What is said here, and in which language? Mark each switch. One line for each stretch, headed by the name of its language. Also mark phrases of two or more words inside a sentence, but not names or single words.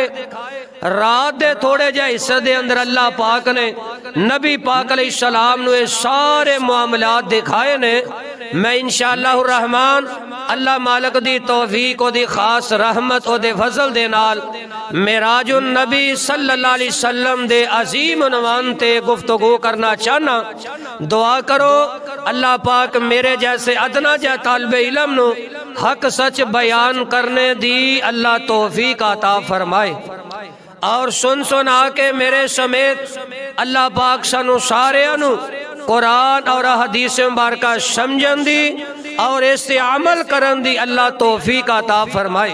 Punjabi: رات دے تھوڑے جے حصے دے اندر اللہ پاک نے نبی پاک علیہ السلام نوں یہ سارے معاملات دکھائے نے. میں ان شاء اللہ رحمان اللہ مالک دی توفیق اودی خاص رحمت اودے فضل دے نال معراج النبی
Arabic: صلى الله عليه وسلم
Punjabi: دے عظیم عنوان تے گفتگو کرنا چاہنا. دعا کرو اللہ پاک میرے جیسے ادنیٰ جا طالب علم نوں حق سچ بیان کرنے دی اللہ توفیق عطا فرمائے اور سن سنا کے میرے سمیت اللہ پاک سانوں ساریاں نوں قرآن اور حدیث مبارک سمجھن دی اور اس سے عمل کرن دی اللہ توفیق عطا فرمائے.